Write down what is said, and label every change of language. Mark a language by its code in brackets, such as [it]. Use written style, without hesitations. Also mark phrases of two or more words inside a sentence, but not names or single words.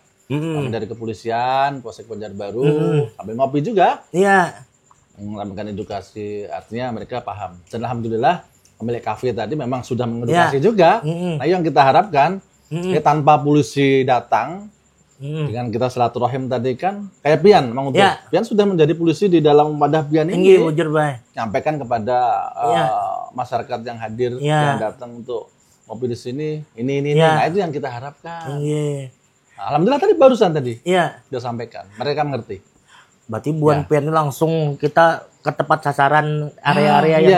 [id] Kami dari kepolisian, Polsek Banjarbaru, sambil ngopi juga. Melakukan edukasi, artinya mereka paham. Dan alhamdulillah pemilik kafe tadi memang sudah mengedukasi juga. Nah, yang kita harapkan tanpa polisi datang, dengan kita silaturahim tadi kan, kayak Pian, Mang Utuh. Pian sudah menjadi polisi di dalam wadah Pian ini. Nyampaikan kepada masyarakat yang hadir, yang datang untuk ngopi di sini, ini. Nah, itu yang kita harapkan. Alhamdulillah tadi barusan sudah sampaikan, mereka mengerti. Berarti buan Pian langsung kita ke tempat sasaran area-area